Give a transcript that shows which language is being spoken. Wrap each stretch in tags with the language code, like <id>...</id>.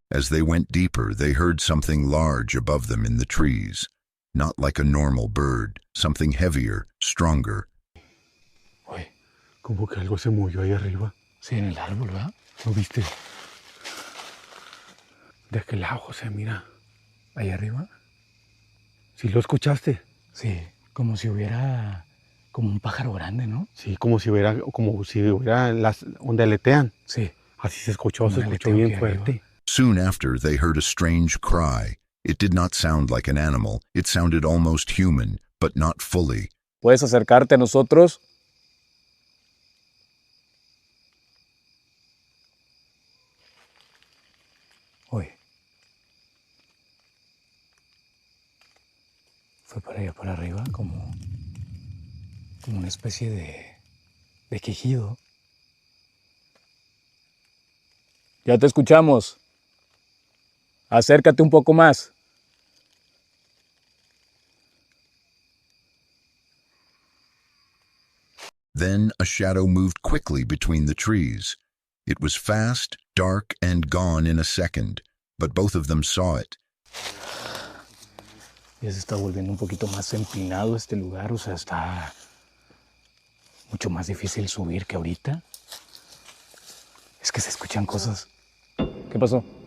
<en>As they went deeper, they heard something large above them in the trees. Not like a normal bird, something heavier, stronger.</en> <es>Oye, como que algo se movió ahí arriba. Sí, en el árbol, ¿verdad? ¿Lo viste? De aquel lado, José, mira. ¿Ahí arriba? ¿Sí lo escuchaste? Sí, como si hubiera... como un pájaro grande, ¿no? Sí, como si hubiera las donde aletean. Sí. Así se escuchó bien fuerte. Arriba.</es> <en>Soon after, they heard a strange cry. It did not sound like an animal. It sounded almost human, but not fully.</en> <es>¿Puedes acercarte a nosotros? Oye. Fue para allá, para arriba, como una especie de quejido. Ya te escuchamos. Acércate un poco más.</es> <en>Then a shadow moved quickly between the trees. It was fast, dark, and gone in a second, but both of them saw it.</en> <es>Ya se está volviendo un poquito más empinado este lugar, o sea, está mucho más difícil subir que ahorita. Es que se escuchan cosas. ¿Qué pasó?</es>